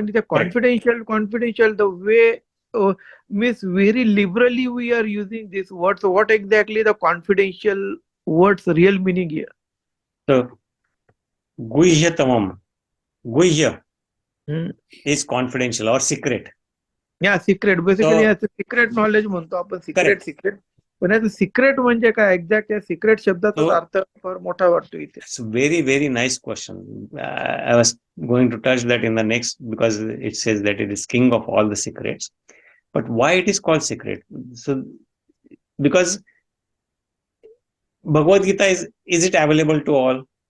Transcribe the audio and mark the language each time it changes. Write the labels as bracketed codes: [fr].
[mr] पण इथे [en] confidential the way means very liberally we are using this word. So what exactly the confidential words real meaning here? So guhyatamam, guhya is confidential or secret. Yeah, secret. Basically, so, secret knowledge [mr] म्हणतो आपण. [en] Secret. [mr] पण याचं secret म्हणजे काय exact? या secret शब्दाचा अर्थ फार मोठा वाटतो इथे. [en] It's very, very nice question. I was going to touch that in the next, because it says that it is king of all the secrets. But why it is called secret? So because Bhagavad Gita is it available to all?